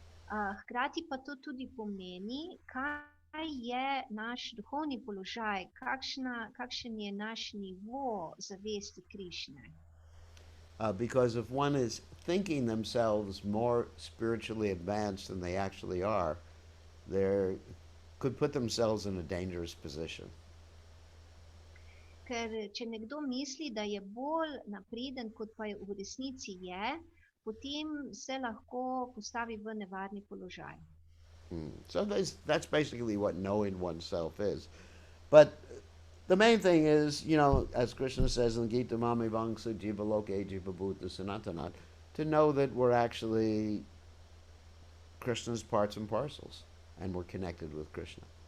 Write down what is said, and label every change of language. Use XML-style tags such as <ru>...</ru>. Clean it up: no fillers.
<sl>Hkrati pa to tudi pomeni, kaj je naš duhovni položaj, kakšen je naš nivo zavesti Krišne.</sl> <en>Because if one is thinking themselves more spiritually advanced than they actually are, they could put themselves in a dangerous position.</en> <sl>Ker če nekdo misli, da je bolj napreden, kot pa je v resnici je, potem se lahko postavi v nevarni položaj.</sl> <en>So that's basically what knowing oneself is. But the main thing is, as Krishna says in Gita</en> <sa>Mami Vangsa Jiva Loke Jiva Bhuta Sanatanat,</sa> <en>to know that we're actually Krishna's parts and parcels, and we're connected with Krishna.</en>